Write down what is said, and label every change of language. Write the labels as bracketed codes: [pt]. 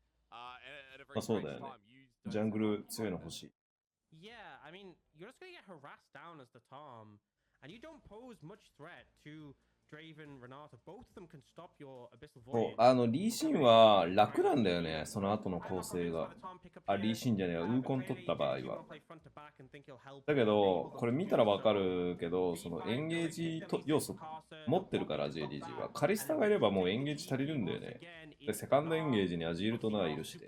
[ja] まあそうだよね。ジャングル強いの欲しい。 [en] Yeah, I mean, you're just gonna get harassed down as the Tom, and you don't pose much threat to Draven, Renata. Both of them can stop your Abyssal Void. [ja] リーシンは楽なんだよね、その後の構成が。あ、リーシンじゃねえよ、ウーコン取った場合は。だけど、これ見たらわかるけど、そのエンゲージ要素持ってるから、JDG は。カリスタがいればもうエンゲージ足りるんだよね。で、セカンドエンゲージにアジールとナーいるしで。